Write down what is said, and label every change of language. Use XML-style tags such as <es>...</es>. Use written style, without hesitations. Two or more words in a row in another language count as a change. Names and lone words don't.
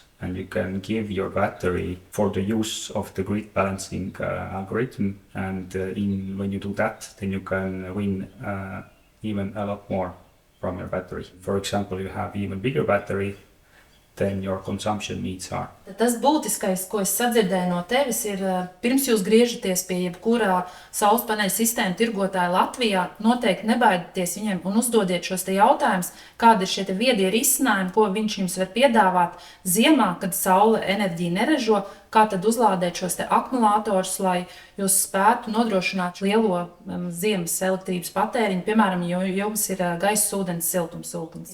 <en>And you can give your battery for the use of the grid balancing algorithm. And when you do that, then you can win even a lot more from your battery. For example, you have even bigger battery than your consumption needs are.</en> <lv>Tas būtiskais, ko es sadzirdēju no tevis, ir pirms jūs griežaties pie jebkurā saules paneļu sistēmu tirgotāja Latvijā, noteikti nebaidieties viņiem un uzdodiet šos te jautājumus, kādi ir šie te viedie risinājumi, ko viņš jums var piedāvāt ziemā, kad saule enerģiju neražo, kā tad uzlādēt šos te akumulatorus, lai jūs spētu nodrošināt lielo ziemas elektrības patēriņu, piemēram, jo jums ir gaisa ūdens siltumsūknis.</lv>